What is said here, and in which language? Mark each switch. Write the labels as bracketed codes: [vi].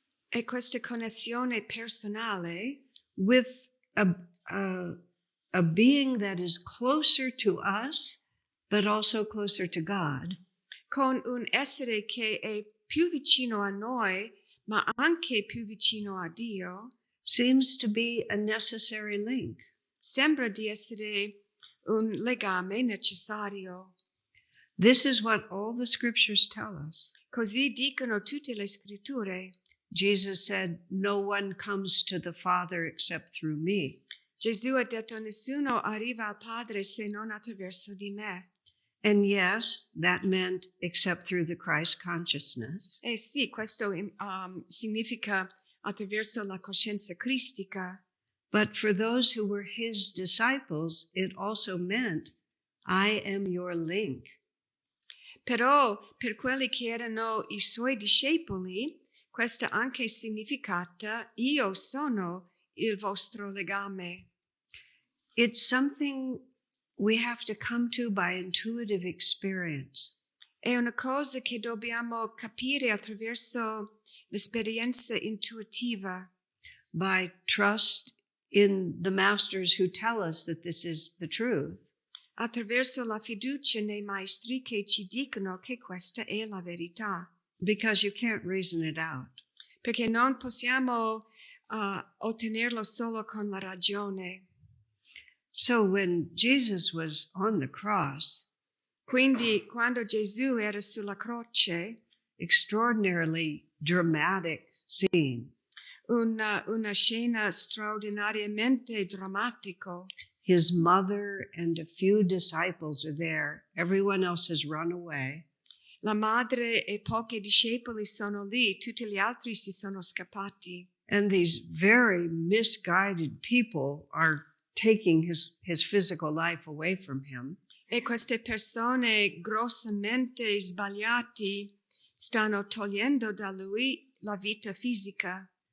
[it] E questa connessione personale [en] with a being that is closer to us, but also closer to God, [it] con un essere che è più vicino a noi, ma anche più vicino a Dio, [en] seems to be a necessary link. [it] sembra di essere un legame necessario. [en] This is what all the scriptures tell us. [it] Così dicono tutte le scritture. [en] Jesus said, "No one comes to the Father except through me." [it] Gesù ha detto: nessuno arriva al Padre se non attraverso di me. [en] And yes, that meant except through the Christ consciousness. [it] E sì, questo significa attraverso la coscienza cristica. [en] But for those who were his disciples, it also meant, I am your link. [it] Però per quelli che erano i suoi discepoli, questo anche significata: io sono il vostro legame. [en] It's something we have to come to by intuitive experience. [it] È una cosa che dobbiamo capire attraverso l'esperienza intuitiva, [en] by trust in the masters who tell us that this is the truth. [it] attraverso la fiducia nei maestri che ci dicono che questa è la verità. [en] Because you can't reason it out. [it] Perché non possiamo ottenerlo solo con la ragione. [en] So when Jesus was on the cross, [it] Quindi quando Gesù era sulla croce, [en] extraordinarily dramatic scene. [it] una scena straordinariamente drammatico. [en] His mother and a few disciples are there. Everyone else has run away. [it] La madre e pochi discepoli sono lì, tutti gli altri si sono scappati. [en] And these very misguided people are taking his physical life away from him. [it] E queste persone grossamente sbagliate stanno togliendo da lui la vita fisica.